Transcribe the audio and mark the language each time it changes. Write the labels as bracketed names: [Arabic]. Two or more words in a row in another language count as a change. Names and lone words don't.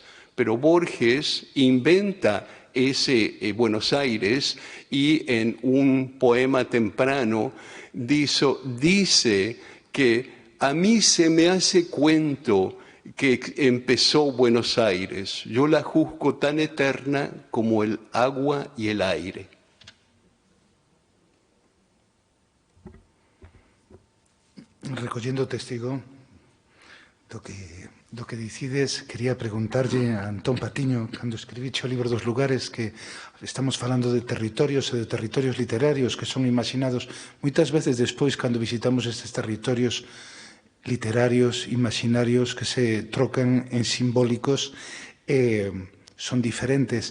[Spanish] Pero Borges inventa ese Buenos Aires y en un poema temprano dice que a mí se me hace cuento que empezó Buenos Aires. Yo la juzgo tan eterna como el agua y el aire. [Galician] Recollendo testigo do que dicides, quería preguntarlle a Antón Patiño, cando escribiche o libro dos lugares, que estamos falando de territorios e de territorios literarios que son imaginados moitas veces despois cando visitamos estes territorios literarios, imaginarios que se trocan en simbólicos son diferentes.